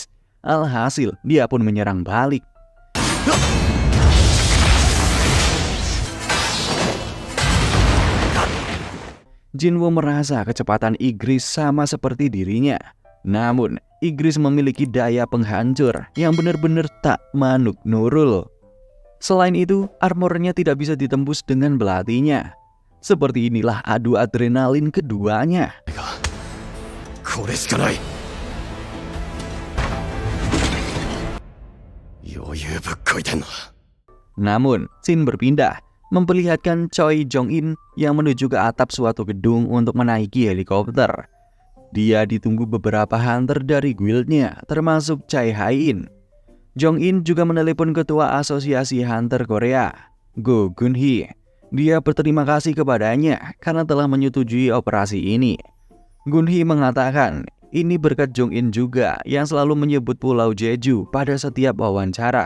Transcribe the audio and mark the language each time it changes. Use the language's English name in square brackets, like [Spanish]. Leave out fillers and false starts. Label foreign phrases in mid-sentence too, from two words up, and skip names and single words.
[Indonesian] Alhasil, dia pun menyerang balik. Jinwo merasa kecepatan Igris sama seperti dirinya. Namun, Igris memiliki daya penghancur yang benar-benar tak manuk nurul. Selain itu, armornya tidak bisa ditembus dengan belatinya. Seperti inilah adu adrenalin keduanya. [Japanese] これしかない。余裕ぶっこいてんな。 [Indonesian] Namun, scene berpindah, memperlihatkan Choi Jong-in yang menuju ke atap suatu gedung untuk menaiki helikopter. Dia ditunggu beberapa hunter dari guildnya, termasuk Chai Hai-in. Jong-in juga menelepon ketua asosiasi hunter Korea, Go Gun-hee. Dia berterima kasih kepadanya karena telah menyetujui operasi ini. Gun-hee mengatakan ini berkat Jong-in juga yang selalu menyebut Pulau Jeju pada setiap wawancara.